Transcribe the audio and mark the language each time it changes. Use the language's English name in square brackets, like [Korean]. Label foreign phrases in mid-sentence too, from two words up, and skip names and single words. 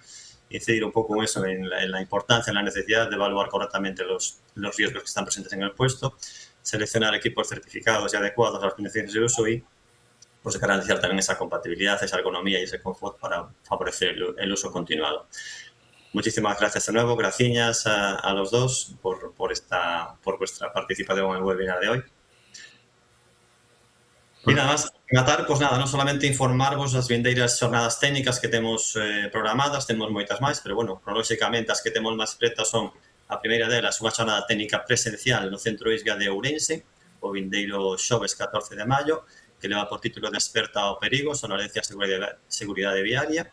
[Spanish] Incidir un poco eso en la importancia, en la necesidad de evaluar correctamente los riesgos que están presentes en el puesto, seleccionar equipos certificados y adecuados a las condiciones de uso y pues garantizar también esa compatibilidad, esa ergonomía y ese confort para favorecer el uso continuado. Muchísimas gracias de nuevo, gracias a los dos por vuestra participación en el webinar de hoy. Y nada más, matar, pues nada, [Galician] non solamente informarvos das vindeiras xornadas técnicas que temos programadas, temos moitas máis, pero bueno, cronolóxicamente as que temos máis pretas son a primeira delas unha xornada técnica presencial no Centro ISGA de Ourense, o vindeiro xoves 14 de maio, que leva por título de experta ao perigo, sonolencia e seguridade viaria.